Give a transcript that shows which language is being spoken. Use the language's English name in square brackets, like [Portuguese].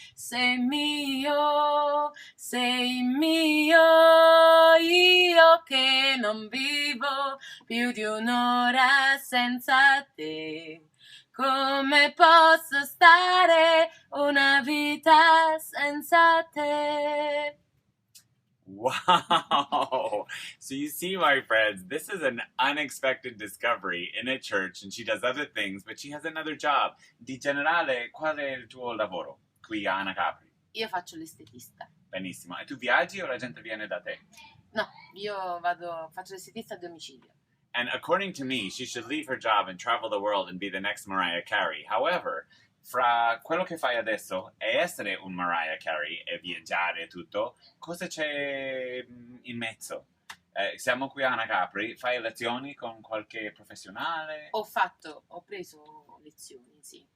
[Italian] Sei mio, io che non vivo più di un'ora senza te. Come posso stare una vita senza te? Wow! [English] So you see, my friends, this is an unexpected discovery in a church, and she does other things, but she has another job. [Italian] Di generale, qual è il tuo lavoro qui a Anacapri? Io faccio l'estetista. Benissimo. E tu viaggi o la gente viene da te? No, io faccio l'estetista a domicilio. [English] And according to me, she should leave her job and travel the world and be the next Mariah Carey. However, [Italian] fra quello che fai adesso e essere un Mariah Carey e viaggiare e tutto, cosa c'è in mezzo? Siamo qui a Anacapri, fai lezioni con qualche professionale? Ho preso lezioni, sì.